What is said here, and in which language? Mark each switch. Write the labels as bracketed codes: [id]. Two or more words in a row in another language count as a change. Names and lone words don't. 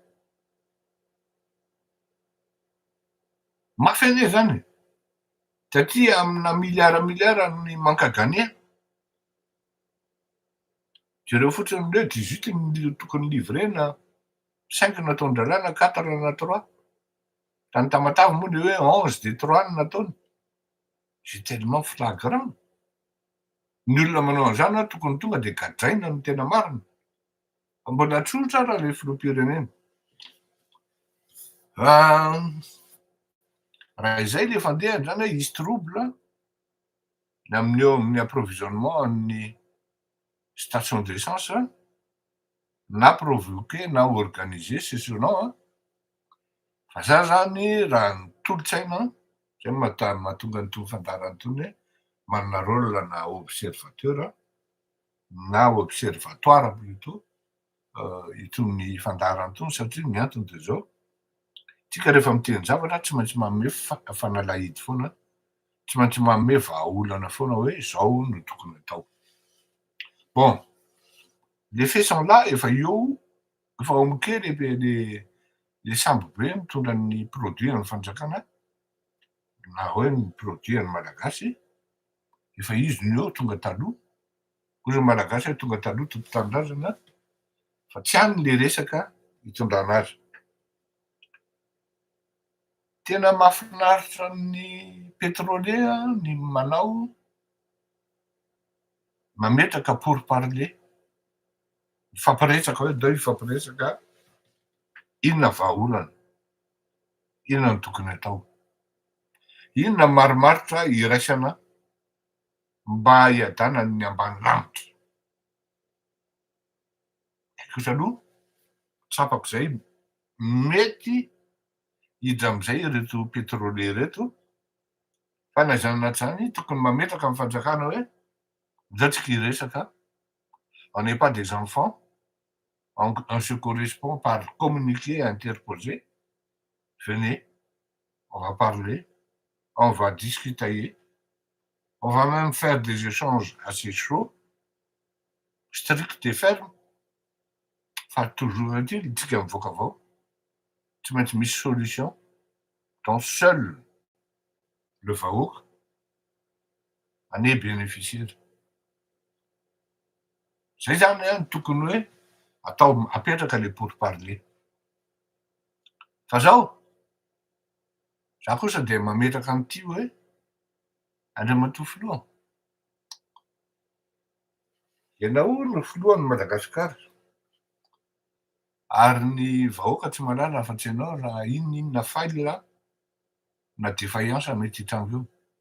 [mg] mafy ane zany satria amina miliara ny mankagania jereo fotsiny hoe 18 tokony livrena 5 nataony dralana 4 na 3 tany Tamatave moa le hoe 11 de 3 no nataony [fr] c'est tellement flagrant [mg] ny olona manao an'izany tokony tonga de gadraina no tena marina fa mbola tsolitra raha le filoham-pirenena raha izay le fandehany zany hoe hisy trouble ny amin'ny eo amin'ny approvisionnement ny [fr] station d'essence [mg] na provoqué na [fr] organisé c'est selon [mg] fa za zany raha ny tolotsaina zay mahatonga nytony fandarany tony hoe manana rôle na observateur na [fr] observatoire plutôt [mg] itony fandarany tony satria ny antony de zao tsika rehefa miteny zavatra tsy maintsy manome fanalahidy foana tsy maintsy manome vahaolana foana hoe zao no tokony atao [fr] bon les faits sont là [mg] efa eo efa omoke le sambo be mitondra ny produit ny fanjakana na hoe ny produit ny malagasy efa izy ny eo tonga taloha koa ny malagasy hoe tonga taloha tompo-tanindrazana fa tsy any le resaka hitondrana azy tena mahafinaritra ny pétrolier ny manao mametraka [fr] pour parler [mg] ifampiresaka hoe deo ifampiresaka inona vahaolana inona ny tokony atao inona marimaritra iraisana mba hiadana ny ambany lanitra kosa aloha tsapako zay mety hidra am'izay reto pétrolier reto fa na izany anaty zany tokony mametraka amin'ny fanjakana hoe zao tsika hiresaka [fr] on n'est pas des enfants on se correspond par communiqué interposé venez on va parler on va discutailler On va même faire des échanges assez chauds, stricts et fermes, fa toujours est-il, [mg] tsika mivoaka avao, tsy maintsy misy [fr] solution dont seul le [mg] vahoaka [fr] en est bénéficiaire. [mg] Zay zany a tokony hoe atao apetraka le pourparler. Fa zaho kosa de mametraka am'ty hoe Andriamatoa filoha, ianao no filohan'ny Madagasikara ary ny vahoaka tsy mahalala afa-tsy ianao raha inona faila na défaillance mety hitrango eo.